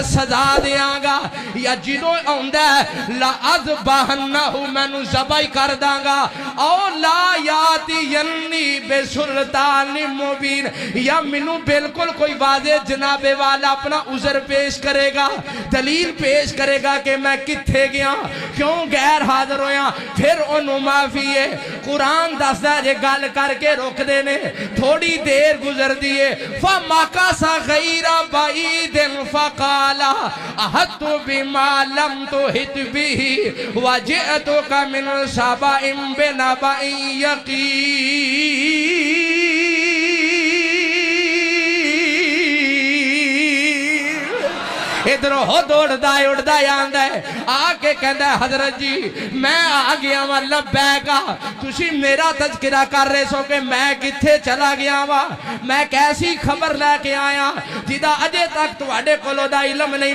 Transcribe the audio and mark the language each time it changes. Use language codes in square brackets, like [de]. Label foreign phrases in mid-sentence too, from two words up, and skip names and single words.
[pa] سزا دینگا، یا جدوں آؤندا ہے [ar] لأذبحنه [pa] مینوں ذبح کر دانگا, [ar] أو ليأتيني بسلطان مبين, [pa] یا مینوں بالکل کوئی واضح جنابے والا اپنا عذر پیش کریگا، دلیل پیش کریگا کہ میں کتھے گیا، کیوں غیر حاضر ہویا، پھر اونوں معافی ہے. قرآن دسدا جے گل کرکے روک دینے، تھوڑی دیر گزردی ہے, [ar] فمكث غير بعيد فقال أحطت بما لم تحط به وجئتك من سبإ بنبإ يقين. [pa] ادھروں ہو دوڑدا اڈدا آندا ہے، آکے کہتا ہے حضرت جی میں آ گیا وا، لبیکا، تسی میرا تذکرہ کر رہے سو کہ میں کتھے چلا گیا وا، میں کیسی خبر لیکے آیا جدا اجے تک تہاڈے کولوں دا علم نہیں.